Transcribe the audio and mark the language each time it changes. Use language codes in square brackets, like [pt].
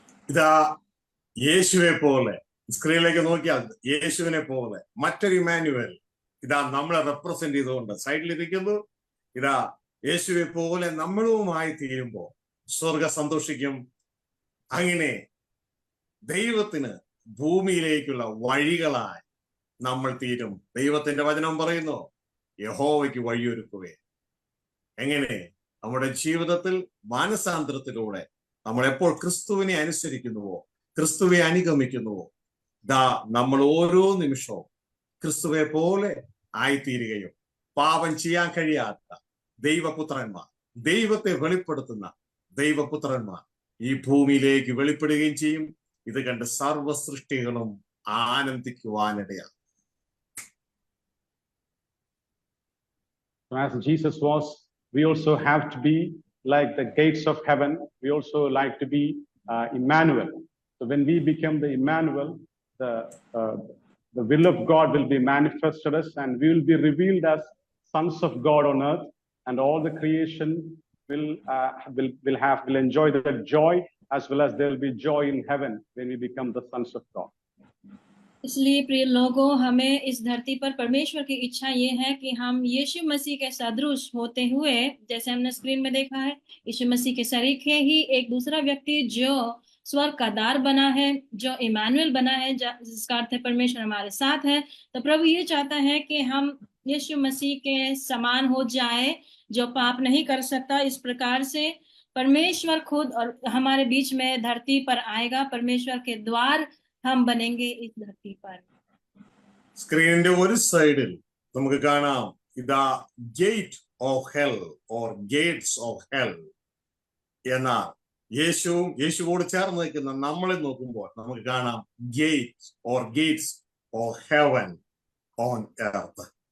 [ml] ഇതാ യേശുവെ പോലെ സ്ക്രീനിലേക്ക് നോക്കിയാൽ യേശുവിനെ പോലെ മറ്റൊരു ഇമ്മാനുവേൽ ഇതാ നമ്മളെ റെപ്രസെന്റ് ചെയ്തുകൊണ്ട് സൈഡിലിരിക്കുന്നു. ഇതാ യേശുവെ പോലെ നമ്മളുമായി തീരുമ്പോൾ സ്വർഗം സന്തോഷിക്കും. അങ്ങനെ ദൈവത്തിന് ഭൂമിയിലേക്കുള്ള വഴികളായി നമ്മൾ തീരും. ദൈവത്തിന്റെ വചനം പറയുന്നു, യഹോവയ്ക്ക് വഴിയൊരുക്കുവേ. എങ്ങനെ? നമ്മുടെ ജീവിതത്തിൽ മാനസാന്തരത്തിലൂടെ നമ്മൾ എപ്പോൾ ക്രിസ്തുവിനെ അനുസരിക്കുന്നുവോ, ക്രിസ്തുവെ അനുഗമിക്കുന്നുവോ, ദാ നമ്മൾ ഓരോ നിമിഷവും ക്രിസ്തുവെ പോലെ ആയിത്തീരുകയും പാപം ചെയ്യാൻ കഴിയാത്ത ദൈവപുത്രന്മാർ, ദൈവത്തെ വെളിപ്പെടുത്തുന്ന ദൈവപുത്രന്മാർ ഈ ഭൂമിയിലേക്ക് വെളിപ്പെടുകയും ചെയ്യും. ഇത് കണ്ട് സർവ്വ സൃഷ്ടികളും ആനന്ദിക്കുവാനിടയാണ്. [en] As Jesus was, we also have to be like the gates of heaven, we also like to be Emmanuel. So when we become the Emmanuel, the will of God will be manifested us, and we will be revealed as sons of God on earth, and all the creation will enjoy that joy, as well as there will be joy in heaven when we become the sons of God. [hi] इसलिए प्रिय लोगों, हमें इस धरती पर परमेश्वर की इच्छा ये है कि हम यीशु मसीह के सदृश होते हुए, जैसे हमने स्क्रीन में देखा है, यीशु मसीह के सरीखे ही एक दूसरा व्यक्ति जो स्वर्ग का द्वार बना है, जो इमानुएल बना है, जिसका अर्थ है परमेश्वर हमारे साथ है। तो प्रभु ये चाहता है कि हम यीशु मसीह के समान हो जाए, जो पाप नहीं कर सकता। इस प्रकार से परमेश्वर खुद और हमारे बीच में धरती पर आएगा। परमेश्वर के द्वार हम बनेंगे इस धरती पर। [ml] സ്ക്രീനിന്റെ ഒരു സൈഡിൽ നമുക്ക് കാണാം ഇതാ [en] gate of hell or gates of hell [ml] എന്ന യേശുവോട് ചേർന്ന് നിൽക്കുന്ന നമ്മളെ നോക്കുമ്പോൾ നമുക്ക് കാണാം [en] Gate or gates of heaven on earth.